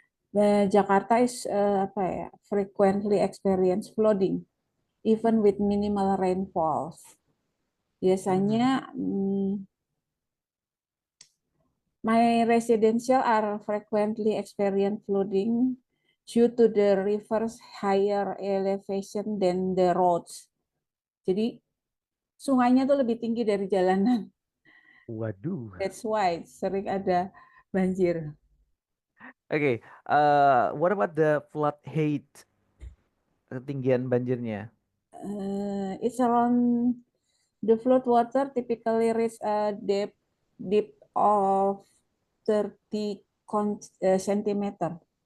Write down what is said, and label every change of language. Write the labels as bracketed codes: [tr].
[en] The Jakarta is frequently experience flooding, even with minimal rainfalls. Biasanya my residential are frequently experience flooding due to the river's higher elevation than the roads. [id] Jadi sungainya tuh lebih tinggi dari jalanan. Waduh. [en] That's why [id] sering ada banjir. [en] Oke, what about the flood height? [id] Ketinggian banjirnya? [en] It's around the flood water typically reach a depth of 30 centimeter.